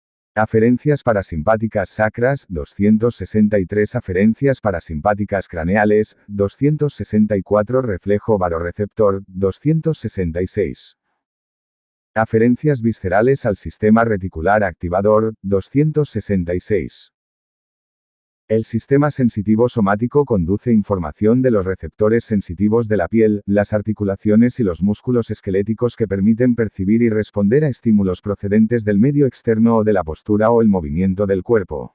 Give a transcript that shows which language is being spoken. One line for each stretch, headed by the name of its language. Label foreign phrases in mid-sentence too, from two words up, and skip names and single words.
Spanish: Aferencias parasimpáticas sacras, 263 aferencias parasimpáticas craneales, 264 reflejo barorreceptor, 266. Aferencias viscerales al sistema reticular activador, 266. El sistema sensitivo somático conduce información de los receptores sensitivos de la piel, las articulaciones y los músculos esqueléticos que permiten percibir y responder a estímulos procedentes del medio externo o de la postura o el movimiento del cuerpo.